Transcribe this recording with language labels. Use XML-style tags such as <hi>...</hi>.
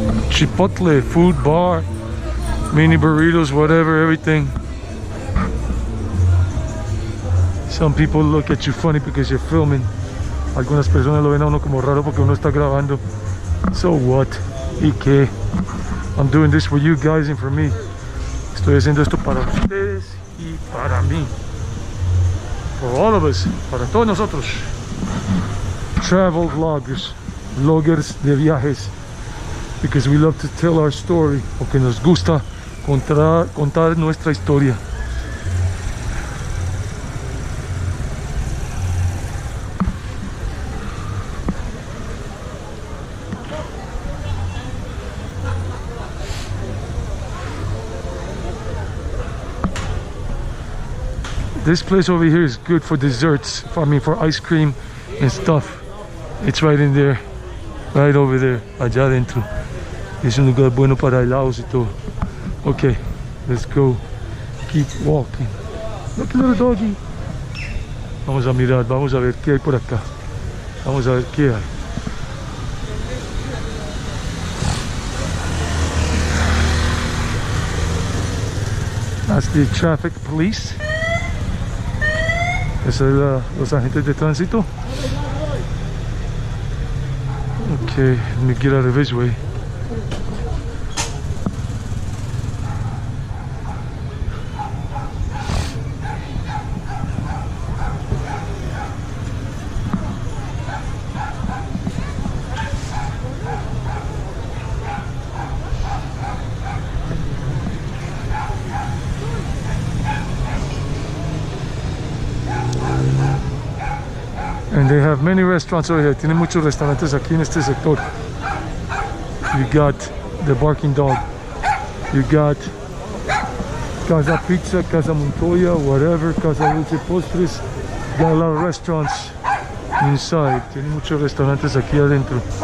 <en>Chipotle food bar, mini burritos, whatever, everything. Some people look at you funny because you're filming.</en> <es>Algunas personas lo ven a uno como raro porque uno está grabando.</es> <en>So what?</en> <es>¿Y qué?</es> <en>I'm doing this for you guys and for me.</en> <es>Estoy haciendo esto para ustedes y para mí.</es> <en>For all of us,</en> <es>para todos nosotros.</es> <en>Travel vloggers,</en> <es>vloggers de viajes.</es> <en>Because we love to tell our story,</en> <es>porque nos gusta contar nuestra historia.</es> <en>This place over here is good for desserts, I mean for ice cream and stuff. It's right in there, right over there,</en> <es>allá adentro. Es un lugar bueno para helados y todo.</es> <en>Okay, let's go. Keep walking. Look at little doggy.</en> <es>Vamos a mirar, vamos a ver qué hay por acá. Vamos a ver qué hay.</es> <en>That's the traffic police.</en> <es>Esos son los agentes de tránsito.</es> <en>Okay, let me get out of his way. And they have many restaurants over here.</en> <es>Tienen muchos restaurantes aquí en este sector.</es> <en>You got the Barking Dog. You got Casa Pizza, Casa Montoya, whatever, Casa Dulce Postres. Got a lot of restaurants inside.</en> <es>Tienen muchos restaurantes aquí adentro.</es>